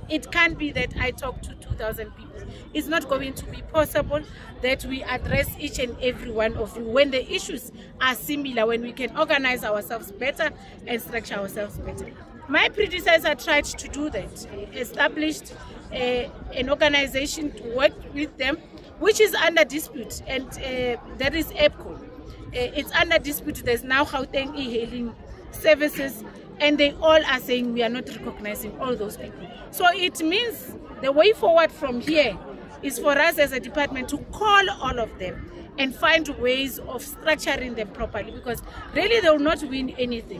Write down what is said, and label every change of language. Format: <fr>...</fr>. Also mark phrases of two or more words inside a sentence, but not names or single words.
<en>It can't be that I talk to 2,000 people. It's not going to be possible that we address each and every one of you when the issues are similar, when we can organize ourselves better and structure ourselves better. My predecessor tried to do that, established an organization to work with them, which is under dispute, and that is EPCO. It's under dispute. There's now Gauteng e-hailing services, and they all are saying we are not recognizing all those people. So it means the way forward from here is for us as a department to call all of them and find ways of structuring them properly, because really they will not win anything.</en>